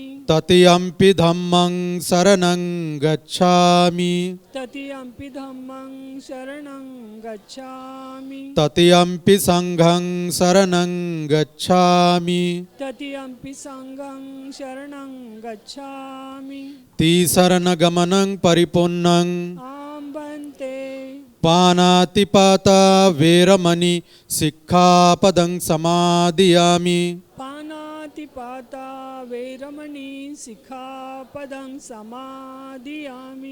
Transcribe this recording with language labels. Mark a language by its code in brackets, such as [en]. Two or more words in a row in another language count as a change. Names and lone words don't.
[pi] तृतीयंपि धम्मं शरणं गच्छामि, तृतीयंपि धम्मं शरणं गच्छामि, तृतीयंपि संघं शरणं गच्छामि, तृतीयंपि संघं शरणं गच्छामि। तिसरणगमनं परिपूर्णं आम्बन्ते पानातिपाता वेरमणि सिक्खापदं समादियामि। पानातिपाता वेरमणि सिक्खापदं समादियामि।